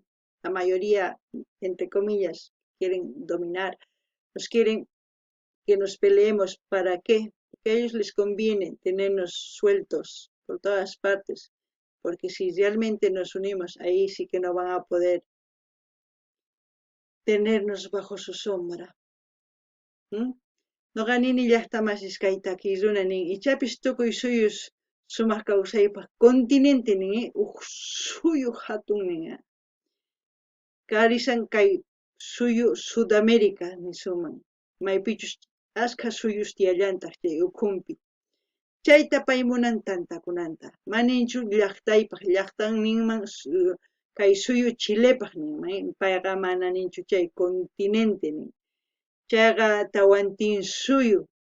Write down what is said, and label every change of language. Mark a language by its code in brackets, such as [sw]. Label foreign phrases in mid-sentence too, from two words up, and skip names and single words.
[es] La mayoría, entre comillas, quieren dominar, nos quieren que nos peleemos. ¿Para qué? Porque a ellos les conviene tenernos sueltos por todas partes, porque si realmente nos unimos, ahí sí que no van a poder tenernos bajo su sombra. [qu] Noqanini llaqtamasís kay takiyrunan nin ichapis tukuy suyus sumaq kawsaypaq continente nin suyu hatun nin karisan kay suyu Sudamérica nisuman maypichus ashka suyus tiyallantaq chay ukhunpi chayta pay munan tantakunanta maninchu llaqtaypaq llaqtanninman kay suyu Chilepaq ninman payqa mana ninchu chay continente nin chayqa tawantin suyu